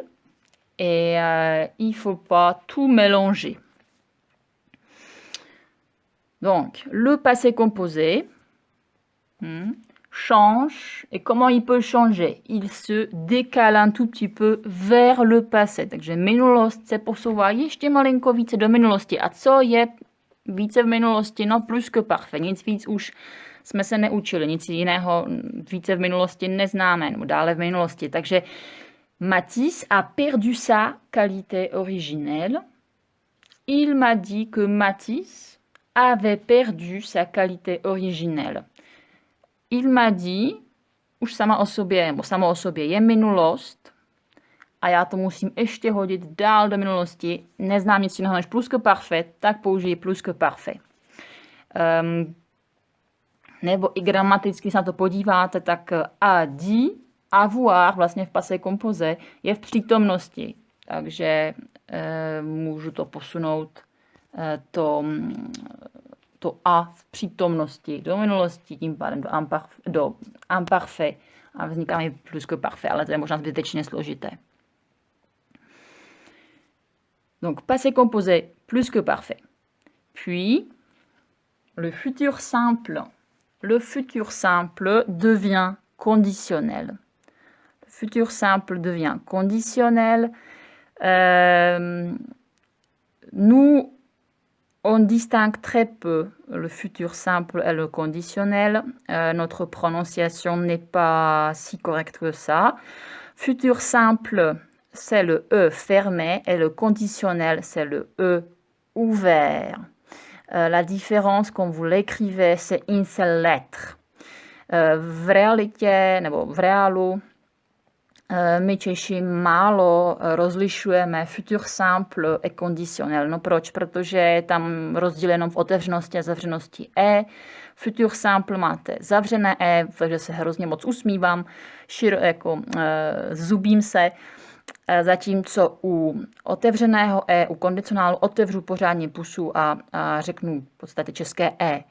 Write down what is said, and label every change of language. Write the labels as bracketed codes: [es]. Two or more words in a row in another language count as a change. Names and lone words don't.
[fr] Et il ne faut pas tout mélanger. Donc, le passé composé change. Et comment il peut changer? Il se décale un tout petit peu vers le passé. [cs] Takže minulost se posouvá ještě malinko více do minulosti. A co je více v minulosti? No, [fr] plus que parfait. [cs] Nic víc už jsme se neučili. Nic jiného více v minulosti neznáme. Nebo dále v minulosti. [fr] Takže Matisse a perdu sa qualité originelle. Il m'a dit que Matisse avait perdu sa qualité originelle. Il m'a dit, [cs] už samo o sobě je minulost a já to musím ještě hodit dál do minulosti. Neznám nic jiného než [fr] plus que parfait, [cs] tak použiji [fr] plus que parfait. [cs] Nebo i gramaticky se na to podíváte, tak [fr] a dit, [cs] avoir vlastně v [fr] passé composé [cs] je v přítomnosti. Takže můžu to posunout to a v přítomnosti do minulosti, tím pádem do imparfait a vzniká mi [fr] plus que parfait, [cs] ale to je možná zbytečně složité. [fr] Donc, passé composé plus que parfait. Puis, le futur simple. Le futur simple devient conditionnel. Le futur simple devient conditionnel. Nous, on distingue très peu le futur simple et le conditionnel. Notre prononciation n'est pas si correcte que ça. Futur simple, c'est le E fermé et le conditionnel, c'est le E ouvert. La différence, quand vous l'écrivez, c'est une seule lettre. [cs] V realitě nebo v reálu my Češi málo rozlišujeme [fr] futur simple et conditionnel. [cs] No proč? Protože je tam rozdíl jenom v otevřenosti a zavřenosti E. [fr] Futur simple [cs] máte zavřené E, takže se hrozně moc usmívám, zubím se. zatímco u otevřeného E, u kondicionálu otevřu pořádně pusu a řeknu v podstatě české E.